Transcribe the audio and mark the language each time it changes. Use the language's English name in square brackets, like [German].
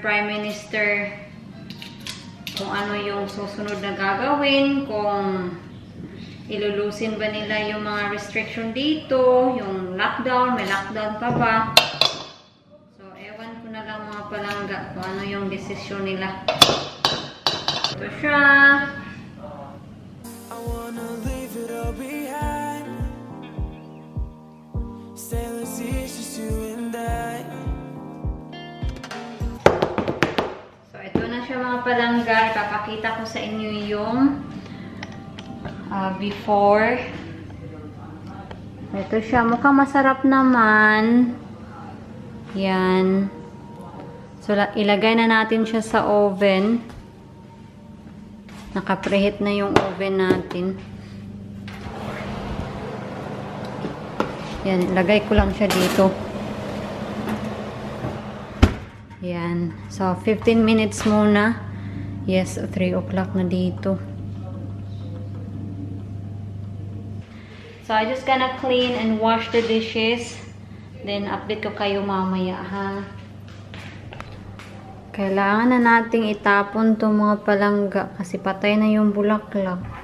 [Filipino] Prime Minister, kung ano yung susunod na gagawin, kung ilulusin ba nila yung mga restriction dito, yung lockdown, may lockdown pa ba. So, ewan ko na lang mga palangga kung ano yung desisyon nila. Ito siya. [English] I wanna leave it all behind. Sailors, it's just you and I. [Filipino] So, ito na siya mga palangga. Ipapakita ko sa inyo yung before. Ito siya. Mukhang masarap naman. Yan. So, ilagay na natin siya sa oven. Naka-preheat na yung oven natin. Yan, ilagay ko lang siya dito. Yan. So, 15 minutes muna. [English] Yes, 3 o'clock [Filipino] na dito. [English] So, I just gonna clean and wash the dishes. [Filipino] Then, update ko kayo mamaya, ha? Kailangan na nating itapon itong mga palangga kasi patay na yung bulaklak.